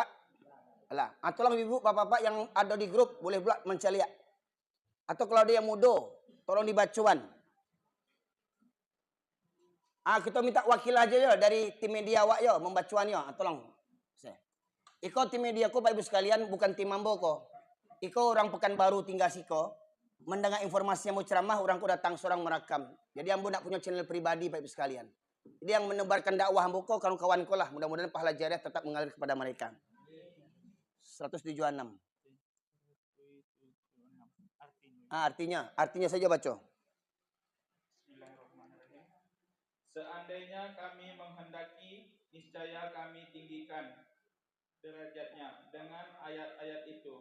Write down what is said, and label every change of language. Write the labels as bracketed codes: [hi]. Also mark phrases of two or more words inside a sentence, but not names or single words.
[id] Alah, tolong ibu bapak-bapak yang ada di grup boleh pula mencari. Atau kalau ada yang muda, tolong dibacuan. Kita minta wakil aja ya dari tim media awak ya membacuan ya. Tolong. [min] Iko tim media ko Pak Ibu sekalian bukan tim ambo ko. Iko orang Pekanbaru tinggal siko. [id] Mendengar informasi yang mau ceramah orang ko datang seorang merekam. Jadi ambo nak punya channel pribadi Pak Ibu sekalian. Jadi yang menebarkan dakwah ambo ko kawan-kawan ko lah. Mudah-mudahan pahala jariah tetap mengalir kepada mereka. 176. Artinya saja baca. Seandainya kami menghendaki, niscaya kami tinggikan derajatnya dengan ayat-ayat itu.